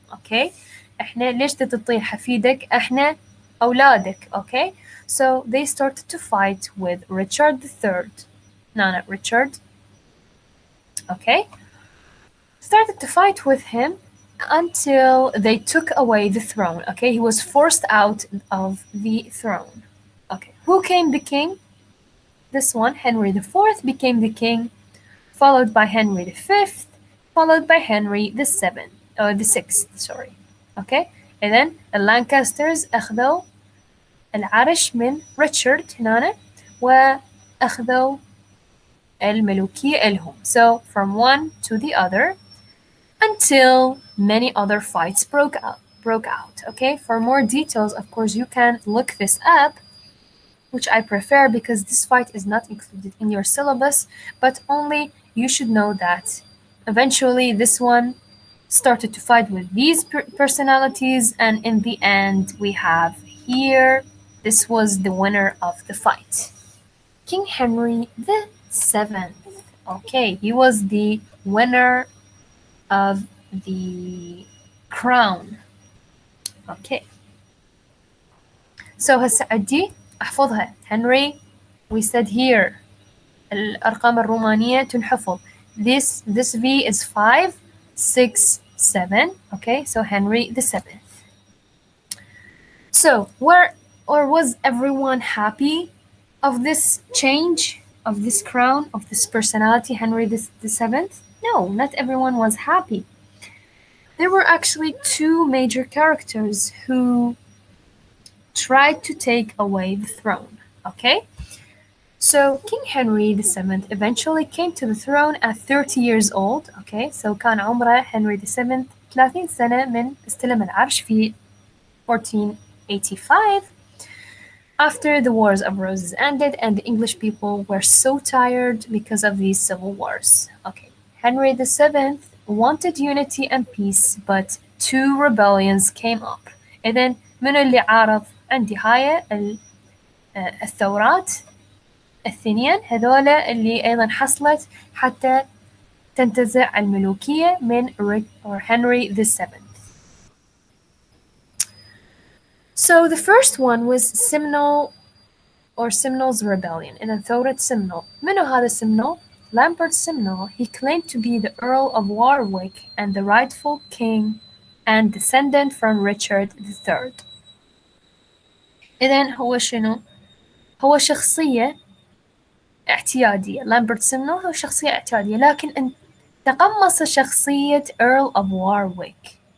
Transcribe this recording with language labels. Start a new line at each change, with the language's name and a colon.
Arabic: Okay, احنا ليش تعطيه حفيدك؟ احنا أولادك.
English: Okay, so they started to fight with Richard III. No, not Richard. Okay, started to fight with him until they took away the throne. Okay, he was forced out of the throne. Okay, who became the king? This one, Henry IV, became the king, followed by Henry V, followed by Henry the sixth. Sorry. Okay, and then the Lancasters
Arabic: أخذوا العرش من ريتشارد هنا وأخذوا الملوكية إلهم.
English: So from one to the other, until many other fights broke out. Okay, for more details, of course, you can look this up, which I prefer because this fight is not included in your syllabus, but only you should know that eventually this one started to fight with these personalities, and in the end we have here, this was the winner of the fight. King Henry VII. Okay, he was the winner of the crown.
Arabic: Okay, so هسه عندي احفظها.
English: Henry, we said here
Arabic: الأرقام الرومانية تنحفظ.
English: This V is 5, 6, 7. Okay, so Henry VII. So was everyone happy of this change, of this crown, of this personality, Henry VII? No, not everyone was happy. There were actually two major characters who tried to take away the throne. Okay, So King Henry VII eventually came to the throne at 30 years old. Okay, so
Arabic: كان عمره Henry VII 30 سنة من استلم العرش في 1485
English: after the Wars of Roses ended and the English people were so tired because of these civil wars. Okay, Henry VII wanted unity and peace, but two rebellions came up.
Arabic: إذن من اللي عارض عندي هاي الثورات الثنين هذولا اللي أيضا حصلت حتى تنتزع الملوكية من Henry VII.
English: So the first one was Simnel or Simnel's rebellion in ثورة Simnel.
Arabic: منو هذا Simnel?
English: Lambert Simnel. He claimed to be the Earl of Warwick and the rightful king and descendant from Richard III.
Arabic: إذن هو شنو؟ هو شخصية اعتيادية. لامبرت سيمنل هو شخصية اعتيادية لكن تقمص شخصية Earl of Warwick.